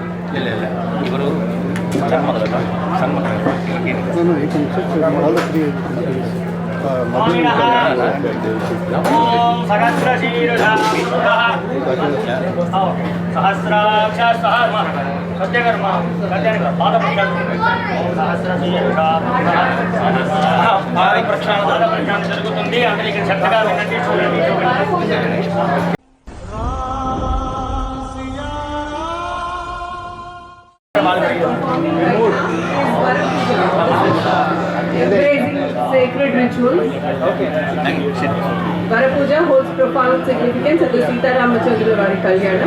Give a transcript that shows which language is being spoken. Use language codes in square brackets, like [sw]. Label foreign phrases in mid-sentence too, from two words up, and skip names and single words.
[sa] स्वामिनः ओम सहस्रशीर्षा विष्णुः सहस्राक्ष सत्यकर्म सहस्रशीर्षा [te] పాదప్రక్షాళన జరుగుతుంది అందరూ ఇక్కడ శ్రద్ధగా వినండి చూడండి [en] Embracing sacred rituals. Varapuja holds profound significance at the Sita Ramachandra Vari Kalyana.